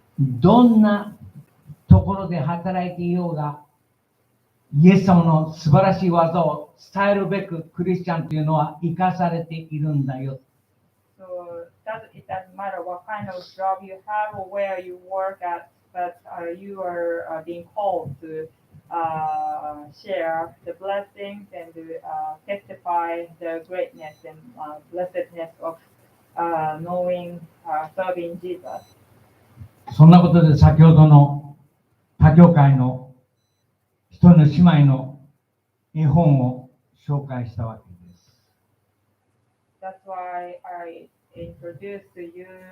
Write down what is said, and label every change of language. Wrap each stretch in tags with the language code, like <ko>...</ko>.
<ja>どんなところで働いていようが、イエス様の素晴らしい技を伝えるべくクリスチャンというのは生かされているんだよ。</ja> <en>So it doesn't matter what kind of job you have or where you work at, but you are being called to share the blessings and to testify the greatness and blessedness of knowing, serving Jesus.</en> <ja>そんなことで先ほどの他教会の一人の姉妹の絵本を紹介したわけです。</ja> <en>That's why I introduced to you.</en>